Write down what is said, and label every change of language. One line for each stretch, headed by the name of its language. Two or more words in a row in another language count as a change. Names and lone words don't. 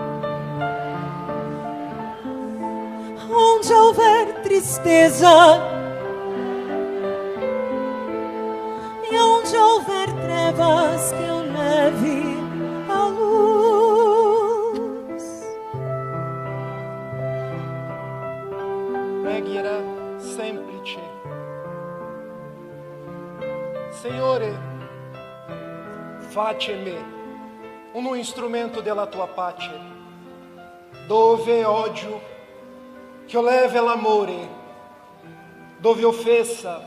Portuguese: onde houver tristeza, e onde houver trevas, que eu leve a luz.
Italian: Pregherà semplice. Signore, facemi uno strumento della tua pace, dove odio, che io leve l'amore, dove offesa,